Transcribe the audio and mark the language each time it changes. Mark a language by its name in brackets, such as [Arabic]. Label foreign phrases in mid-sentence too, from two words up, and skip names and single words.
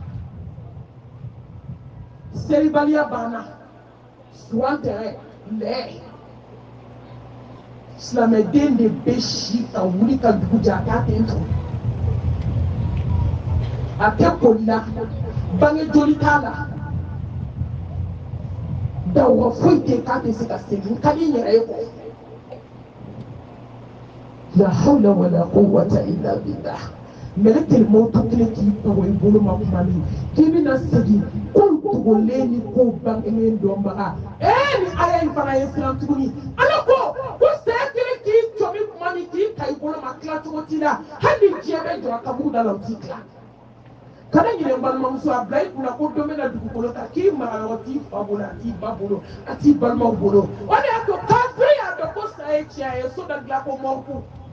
[Bambara] seribaliya banna suwantɛrɛ lɛ silamɛden de bɛ si ka wuli ka dugu jɛ a t'a ten to a tɛ koli la bange joli t'a la dawɔ foyi tɛ k'a tɛ se ka segin ka di n yɛrɛ ye kɔ [Arabic] لا حول ولا قوة إلا بالله ملك الموت [Bambara] kelen k'i pago i bolo ma kuma min k'i bɛna segin ko dogolen ni ko bangelen dɔnbaga ni aya in fana ye siran tuguni ala ko saya kelen k'i jɔ min kuma min k'i ta i bolo ma tila cogo t'i la hali ni diɲɛ bɛ jɔ a kaburu da la o t'i tila kana ɲinɛ balimamuso a bila i kunna ko dɔ bɛna dugukolo kan k'i mara yɔrɔ t'i fa bolo a t'i ba bolo a t'i balimaw bolo o de y'a to kafiri y'a dɔn ko saya ye tiɲɛ ye so dɔ dilan ko mɔriku